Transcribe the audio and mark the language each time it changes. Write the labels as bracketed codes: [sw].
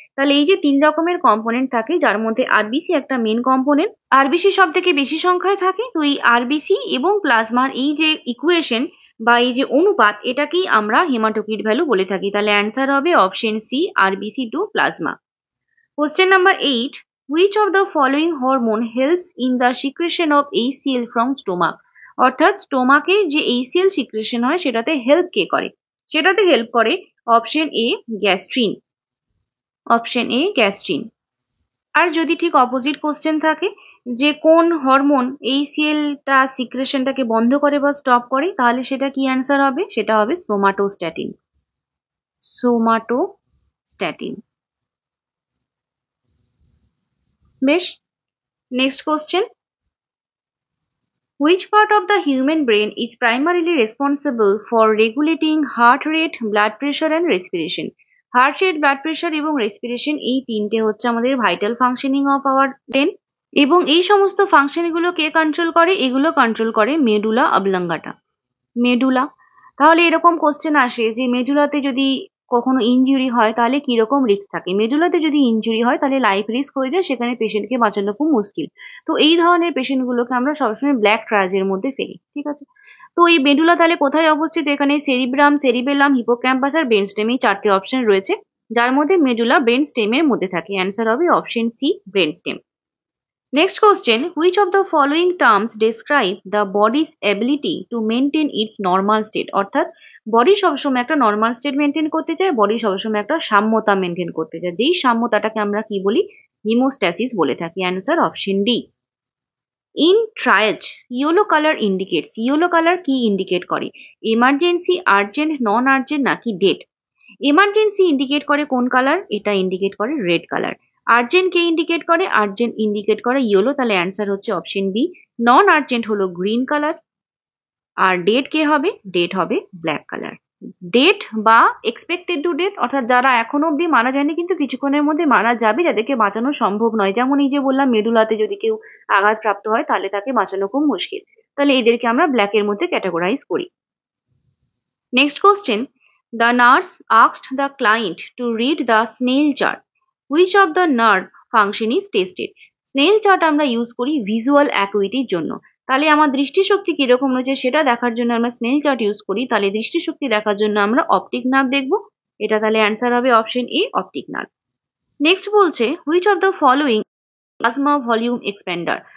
[bn] তাহলে এই যে তিন রকমের কম্পোনেন্ট থাকে, যার মধ্যে আরবিসি একটা মেন কম্পোনেন্ট। আরবিসি সব থেকে বেশি সংখ্যায় থাকে, তো এই আরবিসি এবং প্লাজমার এই যে ইকুয়েশন বা এই যে অনুপাত, এটাকেই আমরা হেমাটোক্রিট ভ্যালু বলে থাকি। তাহলে অ্যান্সার হবে option C, RBC two plasma. [en] Question number 8. Which of the following hormone helps in the secretion of HCl from stomach? [bn] অর্থাৎ স্টোমাকে যে HCl সিক্রেশন হয় সেটাতে হেল্প কে করে? সেটাতে হেল্প করে option A gastrin, option A gastrin. আর যদি ঠিক অপোজিট কোশ্চেন থাকে যে কোন হরমোন HCl টা সিক্রেশনটাকে বন্ধ করে বা স্টপ করে, তাহলে সেটা কি অ্যান্সার হবে? সেটা হবে সোমাটোস্ট্যাটিন, সোমাটোস্ট্যাটিন। বেশ, next question. [en] Which part of the human brain is primarily responsible for regulating heart rate, blood pressure and respiration? [bn] Heart rate, blood pressure এবং respiration এই তিনটে হচ্ছে আমাদের vital functioning of our brain, এবং এই সমস্ত function গুলো কে কন্ট্রোল করে? এগুলো কন্ট্রোল করে মেডুলা অবলাঙ্গাটা, মেডুলা। তাহলে এরকম কোশ্চেন আসে যে মেডুলাতে যদি কখনো ইনজুরি হয় তাহলে কি রকম রিস্ক থাকে? মেডুলাতে যদি ইনজুরি হয় তাহলে লাইফ রিস্ক হয়ে যায়, সেখানে পেশেন্টকে বাঁচানো খুব মুশকিল। তো এই ধরনের পেশেন্ট গুলোকে আমরা সবসময় ব্ল্যাক ট্রায়াজের মধ্যে ফেলি, ঠিক আছে? তো এই মেডুলা তাহলে কোথায় অবস্থিত? এখানে সেরিব্রাম, সেরিবেলাম, হিপোক্যাম্পাস আর ব্রেন স্টেম, এই চারটে অপশন রয়েছে, যার মধ্যে মেডুলা ব্রেন স্টেমের মধ্যে থাকে। অ্যান্সার হবে option C, brain stem. [en] Next question. Which of the following terms describe the body's ability to maintain its normal state? [bn] অর্থাৎ বডি সবসময় একটা নর্মাল স্টেট মেনটেন করতে চায়, বডি সবসময় একটা সাম্যতা মেনটেন করতে চায়, যেই সাম্যতাটাকে আমরা কি বলি? হিমোস্ট্যাসিস বলে থাকি। Answer option D. [en] in triage yellow colour indicates, [bn] yellow colour কি ইন্ডিকেট করে? এমার্জেন্সি, আর্জেন্ট, নন আর্জেন্ট নাকি ডেট? এমার্জেন্সি ইন্ডিকেট করে কোন কালার? এটা ইন্ডিকেট করে রেড কালার। আর্জেন্ট কে ইন্ডিকেট করে? আর্জেন্ট ইন্ডিকেট করে ইয়েলো, তাহলে অ্যান্সার হচ্ছে অপশন বি। নন আর্জেন্ট হলো গ্রিন কালার, আর ডেট কে হবে? ডেট হবে ব্ল্যাক কালার। ডেট বা এক্সপেক্টেড টু ডেথ, অর্থাৎ যারা এখনো অব্দি মারা যায়নি কিন্তু কিছুক্ষণের মধ্যে মারা যাবে, যাদেরকে বাঁচানো সম্ভব নয়, যেমন এই যে বললাম মেডুলাতে যদি কেউ আঘাতপ্রাপ্ত হয় তাহলে তাকে বাঁচানো খুব মুশকিল, তাহলে এদেরকে আমরা ব্ল্যাকের মধ্যে ক্যাটাগরাইজ করি। [en] Next question. The nurse asked the client to read the snail chart. Which of the nerve function is tested? [bn] Snail chart আমরা ইউজ করি ভিজুয়াল অ্যাকুইটির জন্য। তাহলে আমার দৃষ্টিশক্তি কিরকম রয়েছে সেটা দেখার জন্য আমরা স্নেল চার্ট ইউজ করি, তাহলে দৃষ্টিশক্তি দেখার জন্য আমরা অপটিক নার্ভ দেখব। এটা তাহলে অ্যান্সার হবে option A, optic nerve. Next বলছে [en] Which of the following plasma volume expander?